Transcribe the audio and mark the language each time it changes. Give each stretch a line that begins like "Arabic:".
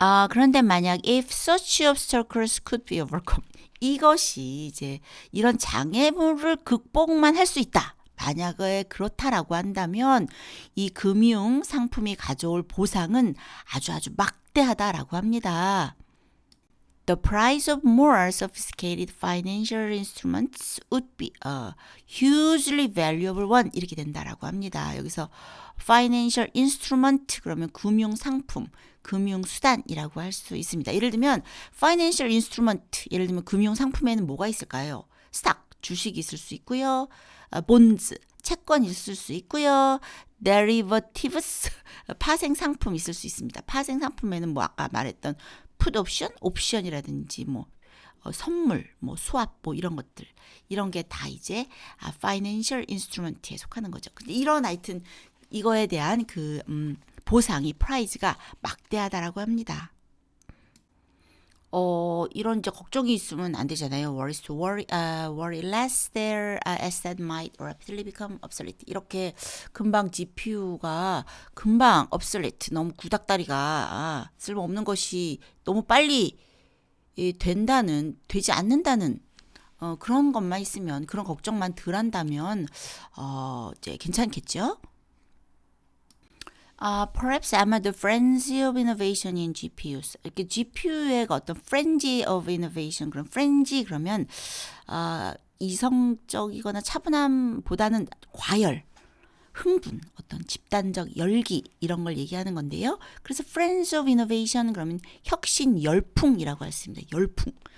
Korean: 그런데 만약 if such obstacles could be overcome, 이것이 이제 이런 장애물을 극복만 할 수 있다. 만약에 그렇다라고 한다면 이 금융 상품이 가져올 보상은 아주 막대하다라고 합니다.
English: The price of more sophisticated financial instruments would be a hugely valuable one.
Korean: 이렇게 된다라고 합니다. 여기서 financial instrument 그러면 금융 상품, 금융 수단이라고 할 수 있습니다. 예를 들면 financial instrument, 예를 들면 금융 상품에는 뭐가 있을까요? 스탁, 주식이 있을 수 있고요. 본즈, 채권 있을 수 있고요. derivatives, 파생 상품 있을 수 있습니다. 파생 상품에는 뭐 아까 말했던 풋 옵션이라든지 뭐 선물, 뭐 수합, 뭐 이런 것들, 이런 게 다 이제 financial instrument에 속하는 거죠. 근데 이런 하여튼 이거에 대한 그 보상이 프라이즈가 막대하다라고 합니다. 이런 이제 걱정이 있으면 안 되잖아요.
English: worry less their asset might rapidly become obsolete.
Korean: 이렇게 금방 GPU가 금방 obsolete, 너무 구닥다리가 쓸모없는 것이 너무 빨리 되지 않는다는 그런 것만 있으면, 그런 걱정만 덜 한다면 이제 괜찮겠죠?
English: Perhaps 아마 the frenzy of innovation in GPUs.
Korean: 이렇게 GPU의 어떤 frenzy of innovation, 그런 frenzy 그러면 이성적이거나 차분함보다는 과열, 흥분, 어떤 집단적 열기 이런 걸 얘기하는 건데요. 그래서 frenzy of innovation 그러면 혁신 열풍이라고 할 수 있습니다. 열풍.